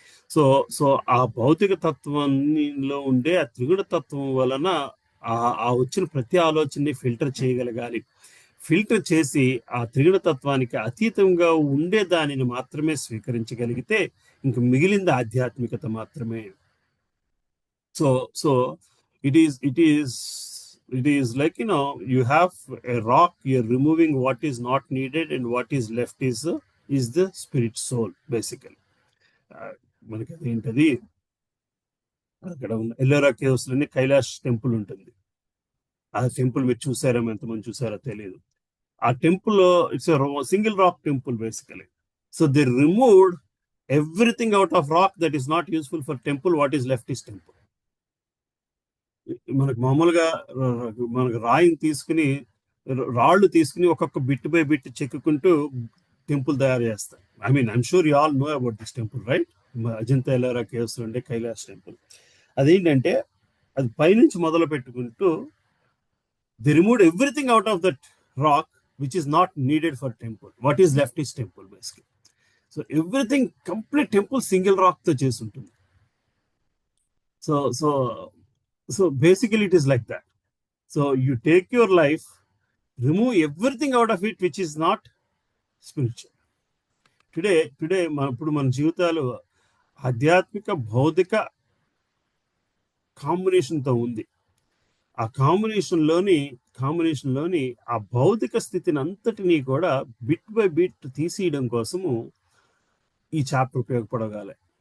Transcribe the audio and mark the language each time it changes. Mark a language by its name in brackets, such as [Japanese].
[Telugu] So ఆ భౌతిక తత్వంలో ఉండే ఆ త్రిగుణ తత్వం వలన ఆ వచ్చిన ప్రతి ఆలోచనని ఫిల్టర్ చేయగలగాలి. ఫిల్టర్ చేసి ఆ త్రిగుణ తత్వానికి అతీతంగా ఉండే దానిని మాత్రమే స్వీకరించగలిగితే ఇంక మిగిలింది ఆధ్యాత్మికత మాత్రమే. [English] So it is It is like, you have a rock, you're removing what is not needed, and what is left is the spirit soul, basically. [Telugu] మనకి అదేంటది, అక్కడ ఉన్న ఎల్లోరా కేవ్స్ లోని కైలాష్ టెంపుల్ ఉంటుంది. ఆ టెంపుల్ మీరు చూసారేమో, ఎంతమంది చూసారో తెలియదు. ఆ temple [English] It's single rock temple basically. So they removed everything out of rock that is not useful for temple. What is left is temple. [Telugu] మనకు మామూలుగా మనకు రాయిని తీసుకుని, రాళ్ళు తీసుకుని ఒక్కొక్క [English] bit by bit [Telugu] చెక్కుకుంటూ టెంపుల్ తయారు చేస్తారు. [English] I mean, I'm sure you all know about this temple, right? Ajanta Ellora caves ఉండే Kailash temple. [Telugu] అదేంటంటే, అది పైనుంచి మొదలు పెట్టుకుంటూ [English] They removed everything out of that rock which is not needed for temple. What is left is temple basically. So everything complete temple single rock [Telugu] తో చేసి ఉంటుంది. [English] So so so basically it is like that. So you take your life, remove everything out of it which is not spiritual. [Telugu] Today ఇప్పుడు మన జీవితాలు ఆధ్యాత్మిక భౌతిక కాంబినేషన్తో ఉంది. ఆ కాంబినేషన్లోని ఆ భౌతిక స్థితిని అంతటినీ కూడా [English] bit by bit [Telugu] తీసేయడం కోసము ఈ చాప్టర్ ఉపయోగపడగాలి.